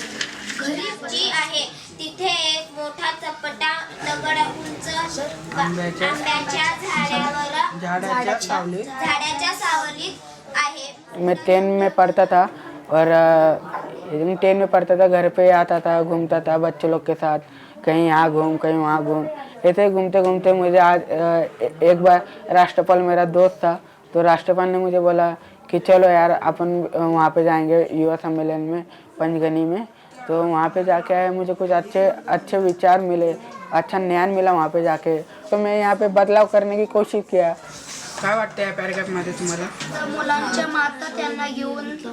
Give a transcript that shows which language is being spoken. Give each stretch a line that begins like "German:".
Marathi: जी आहे तिथे एक मोठा चपटा दगड उंच आंब्याच्या सावलीत आहे.
Hindi: मैं 10 में पढ़ता था और 10 में पढ़ता था, घर पे आता था, घूमता था बच्चे लोग के साथ, कहीं यहाँ घूम कहीं वहाँ घूम, ऐसे घूमते घूमते मुझे आज एक बार राष्ट्रपाल मेरा दोस्त था, तो राष्ट्रपाल ने मुझे बोला कि चलो यार अपन वहाँ पे जाएंगे युवा सम्मेलन में पंचगनी में। तो वहाँ पे जाके आए, मुझे कुछ अच्छे विचार मिले, अच्छा ज्ञान मिला वहाँ पे जाके, तो मैं यहाँ पे बदलाव करने की कोशिश किया.
Marathi: काय वाटतं या पॅराग्राफ मध्ये तुम्हाला? मुलांच्या माता त्यांना घेऊन